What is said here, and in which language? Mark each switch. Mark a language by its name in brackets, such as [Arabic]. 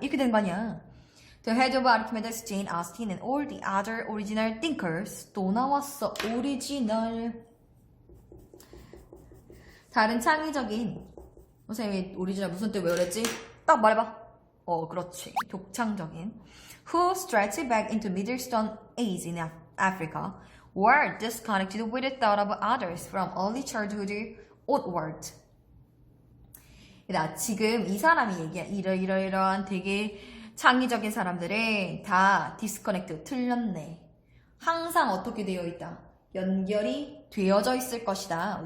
[Korean] 이렇게 된 거 아니야. [English] The head of Archimedes, Jane Austen and all the other original thinkers. [Korean] 또 나왔어. 오리지널. 다른 창의적인, 선생님이 오리지널 무슨 뜻 외우랬지? 딱 말해봐. 그렇지. 독창적인. [English] Who stretched back into Middle Stone Age in Africa were disconnected with the thought of others from early childhood onward. [Korean] 지금 이 사람이 얘기한 이러이러한 되게 창의적인 사람들은 다 디스커넥트, 틀렸네. 항상 어떻게 되어 있다? 연결이 되어져 있을 것이다.